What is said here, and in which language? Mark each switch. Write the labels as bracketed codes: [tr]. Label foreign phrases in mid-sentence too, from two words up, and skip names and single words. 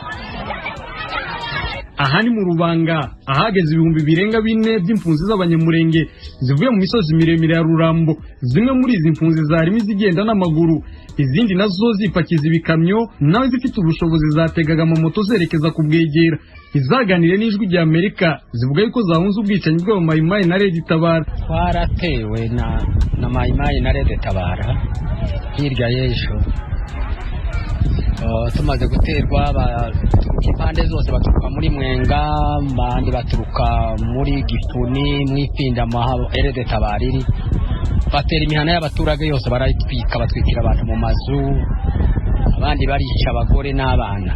[rw] Aha ni mu Rubanga ahageze ibihumbi birenga 4 by'impunzi z'abanyamurenge zivuye mu misozi miremire ya Rurambo. Zimwe muri izi mpunzi zarimo zigenda n'amaguru, izindi nazo zipakiza ibikamyo, nawe zifite ubushobozi zategaga amamoto zerekeza ku Bwegera. Izaganire n'Ijwi ry'Amerika zivuga yuko zahunze ubwicanyi bwa Mayimayi na Red Tabara. Twaratewe na Mayimayi na Red Tabara hirya y'ejo. Tumaze guterwa impande zose baturuka muri Mwenga, bandi baturuka muri Gifuni, mwipinda maha Red Tabara iri batera imihana y'abaturage yose barayitwika, batwikira abantu mu mazu, abandi barica abagore n'abana.